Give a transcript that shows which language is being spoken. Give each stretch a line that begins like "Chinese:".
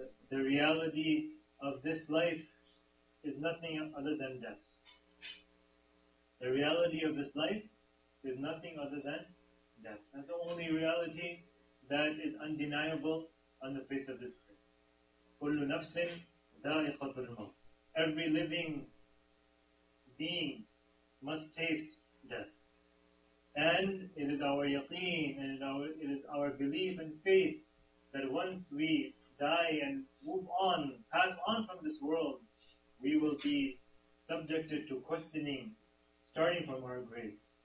English: The reality of this life is nothing other than death. The reality of this life is nothing other than death. That's the only reality that is undeniable on the face of this earth.
Arabic: كُلُّ نَفْسٍ ذَائِقَةُ الْمَوْتِ.
English: Every living being must taste death. And it is our yaqeen and it is our belief and faith that once we die and move on, pass on from this world, we will be subjected to questioning starting from our graves.